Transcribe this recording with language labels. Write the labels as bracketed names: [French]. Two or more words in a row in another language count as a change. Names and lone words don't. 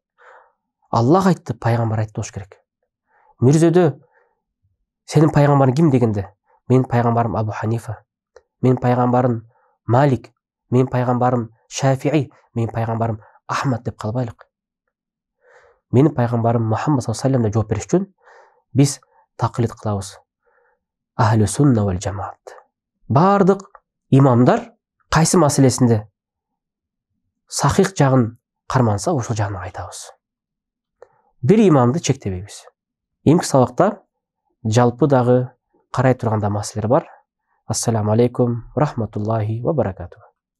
[Kyrgyz] Аллах айтты, пайгамбар айтты болуш керек. Мирзөдө сенин пайгамбарың ким дегенде, менин пайгамбарым Абу Ханифа, менин пайгамбарым Малик, менин пайгамбарым Шафии, менин пайгамбарым Ахмад деп калбайлык. Менин пайгамбарым Мухаммад [Arabic] صلى الله عليه وسلم [Kyrgyz] деп жооп бериш үчүн биз таклид кылабыз. [Arabic] أهل السنة والجماعة. [Kyrgyz] Бардык имамдар кайсы маселесинде сахих жагын карманса, ошол жагын айтабыз. Бир имамды чектебейбиз. Эмки сабакта жалпы дагы карай турганда маселелер бар. [Arabic] السلام عليكم رحمة الله وبركاته.